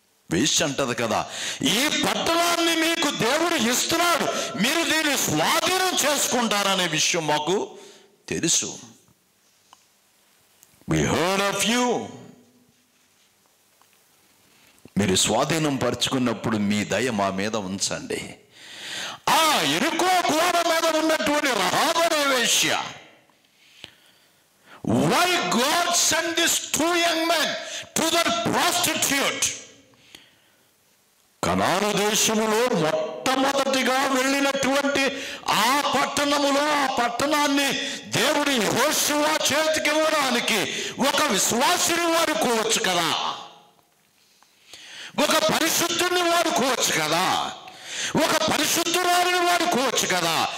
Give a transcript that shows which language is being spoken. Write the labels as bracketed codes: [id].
[te] వేశ్య అంటది కదా, ఈ పట్టణాన్ని మీకు దేవుడు ఇస్తున్నాడు, మీరు దీన్ని స్వాధీనం చేసుకుంటారనే విషయం మాకు తెలుసు. [en] We heard of you. [te] మీరు స్వాధీనం పరుచుకున్నప్పుడు మీ దయ మా మీద ఉంచండి. ఆ ఎరుకో గోడ మీద ఉన్నటువంటి రహాబు అనే వేశ్య, [en] why God sent these 2 young men to that prostitute? [te] కనాను దేశములో మొట్టమొదటిగా వెళ్ళినటువంటి ఆ పట్టణములో, ఆ పట్టణాన్ని దేవుడి యెహోషువ చేతికి ఇవ్వడానికి ఒక విశ్వాసిని వాడుకోవచ్చు కదా, ఒక పరిశుద్ధుని వాడుకోవచ్చు కదా, ఒక పరిశుద్ధురాలిని వాడుకోవచ్చు కదా.